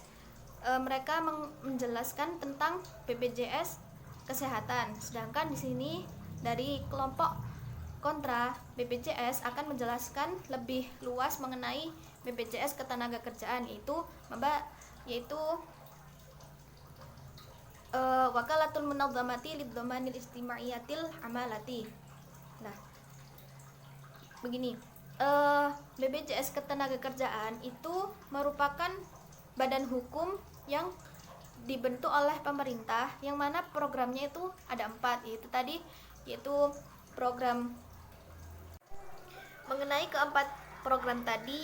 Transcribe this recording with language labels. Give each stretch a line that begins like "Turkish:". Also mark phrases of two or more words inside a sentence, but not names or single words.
Indonesian: Mereka menjelaskan tentang BPJS kesehatan, sedangkan di sini dari kelompok kontra BPJS akan menjelaskan lebih luas mengenai BPJS ketenagakerjaan, yaitu
Arabic: وكالة المنظمة لضمان الاجتماعية العاملة.
Indonesian: Nah, begini, BPJS ketenagakerjaan itu merupakan badan hukum yang dibentuk oleh pemerintah, yang mana programnya itu ada 4, yaitu program mengenai keempat program tadi.